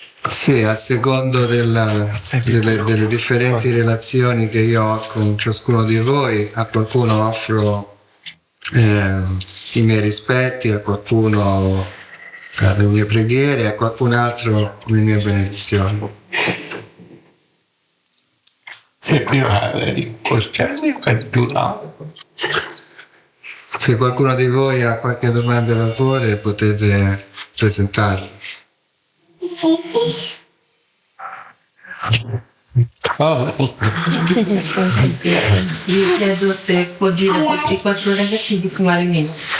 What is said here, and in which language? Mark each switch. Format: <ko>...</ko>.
<it>Sì, a secondo delle differenti relazioni che io ho con ciascuno di voi, a qualcuno offro i miei rispetti, a qualcuno le mie preghiere, a qualcun altro le mie benedizioni.</it> <en>If you have any question, you can do now.</en> <it>Se qualcuno di voi ha qualche domanda da porre, potete presentarla. Io chiedo se può dire a questi 4 ragazzi di fumare meno.</it>